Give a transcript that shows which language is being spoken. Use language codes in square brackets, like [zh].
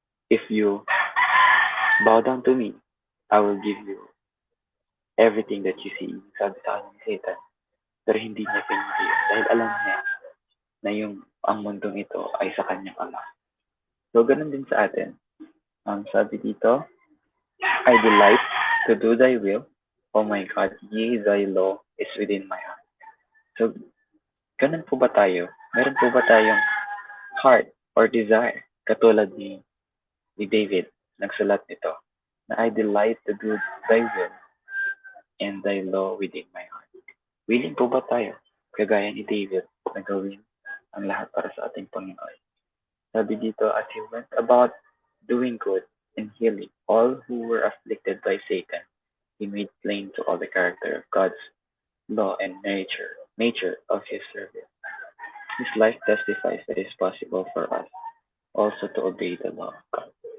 [en] If you bow down to me, I will give you everything that you see. [tl] Sabi sa kanya ni Satan. Pero hindi niya pinili yun dahil alam niya na ang mundong ito ay sa kanyang ama. So, ganun din sa atin. Sabi dito, [en] I delight to do thy will. Oh my God, yea, thy law is within my heart. [tl] So, ganun po ba tayo? Meron po ba tayong heart or desire katulad ni David nagsulat nito na [en] I delight to do thy will and thy law within my heart. [tl] Willing po ba tayo kagaya ni David na gawin ang lahat para sa ating Panginoon? Sabi dito, [en] as he went about doing good and healing all who were afflicted by Satan, he made plain to all the character of God's law and nature of his service. His life testifies that it is possible for us also to obey the law of God.